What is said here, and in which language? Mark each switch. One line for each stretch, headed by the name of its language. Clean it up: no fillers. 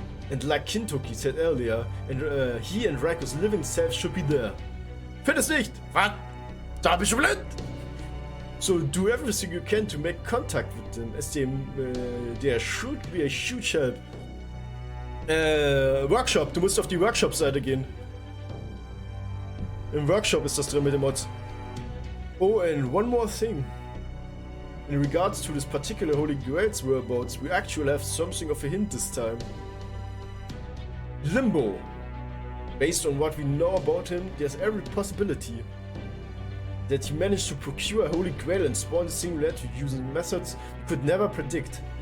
English: And like Kintoki said earlier, he and Raiku's living self should be there.
German: Findest nicht? Was? Da bist du blind?
English: So do everything you can to make contact with them, as there should be a huge help.
German: Workshop, du musst auf die Workshop-Seite gehen. Im Workshop ist das drin mit den Mods.
English: Oh, and one more thing. In regards to this particular Holy Grail's whereabouts, we actually have something of a hint this time. Limbo. Based on what we know about him, there's every possibility that he managed to procure a Holy Grail and spawn the singularity using methods we could never predict.